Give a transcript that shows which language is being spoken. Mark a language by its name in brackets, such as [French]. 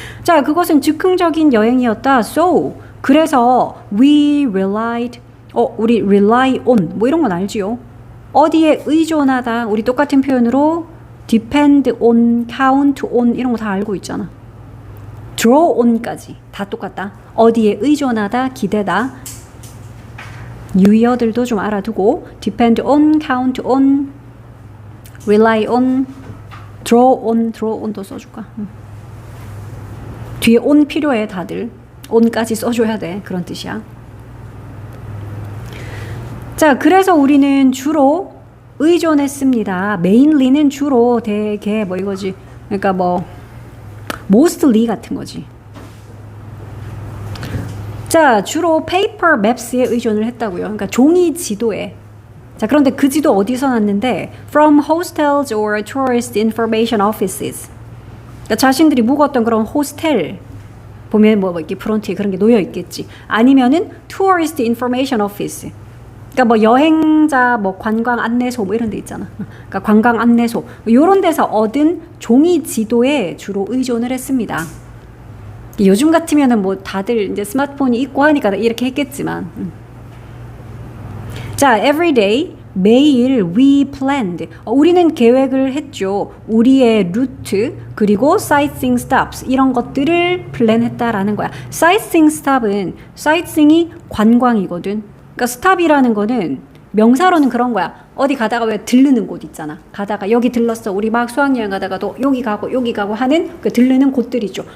[Korean] 자, 그것은 즉흥적인 여행이었다. So, 그래서 [English] we relied, [Korean] 우리 rely on 뭐 이런 건 알지요? 어디에 의존하다. 우리 똑같은 표현으로 depend on, count on 이런 거 다 알고 있잖아. draw on까지 다 똑같다. 어디에 의존하다, 기대다. 유의어들도 좀 알아두고 [English] depend on, count on, rely on, draw on도 써줄까? [Korean] 뒤에 on 필요해 다들. on까지 써줘야 돼. 그런 뜻이야. 자, 그래서 우리는 주로 의존했습니다. mainly는 주로 되게 뭐 이거지. 그러니까 뭐 mostly 같은 거지. 자, 주로 paper maps에 의존을 했다고요. 그러니까 종이 지도에. 자, 그런데 그 지도 어디서 났는데 [English] from hostels or tourist information offices. [Korean] 그러니까 자신들이 묵었던 그런 호스텔 보면 뭐 이렇게 프론트에 그런 게 놓여 있겠지. [English] 아니면은 tourist information office. [Korean] 그러니까 뭐 여행자 뭐 관광 안내소 뭐 이런 데 있잖아. 그러니까 관광 안내소 이런 데서 얻은 종이 지도에 주로 의존을 했습니다. 요즘 같으면은 뭐 다들 이제 스마트폰이 있고 하니까 이렇게 했겠지만. [English] 자, every day [Korean] 매일 [English] we planned. [Korean] 우리는 계획을 했죠. 우리의 루트 그리고 [English] sightseeing stops [Korean] 이런 것들을 플랜했다라는 거야. [English] sightseeing stop은 sightseeing이 [Korean] 관광이거든. 그러니까 스탑이라는 거는 명사로는 그런 거야. 어디 가다가 왜 들르는 곳 있잖아. 가다가 여기 들렀어. 우리 막 수학여행 가다가도 여기 가고 하는 그 들르는 곳들 있죠.